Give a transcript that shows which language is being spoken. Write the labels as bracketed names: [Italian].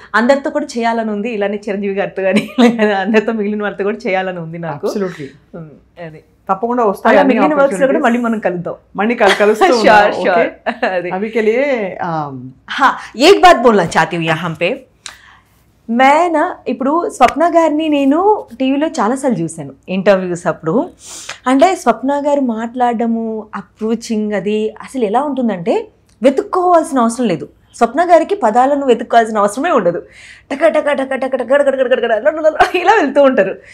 [Telugu] అందరితో కూడా చేయాలని ఉంది, ఇలానే చిరంజీవి గారితో కానీ అందరితో మిగిలిన వాళ్ళతో కూడా చేయాలని ఉంది నాకు. అది తప్పకుండా వస్తాయి. మిగిలిన వర్క్స్ లో కూడా మళ్ళీ మనం కలుద్దాం. మళ్ళీ కలుస్తాం. [Hindi] अभी के लिए हाँ एक बात बोलना चाहती हूँ यहाँ पे. मैं ना [Telugu] ఇప్పుడు స్వప్న గారిని నేను టీవీలో చాలాసార్లు చూశాను ఇంటర్వ్యూస్ అప్పుడు. అంటే స్వప్న గారు మాట్లాడడము అప్రోచింగ్ అది అసలు ఎలా ఉంటుందంటే వెతుక్కోవాల్సిన అవసరం లేదు. స్వప్న గారికి పదాలను వెతుక్కోవాల్సిన అవసరమే ఉండదు. టక టక టక టక టక ఇలా వెళ్తూ ఉంటారు.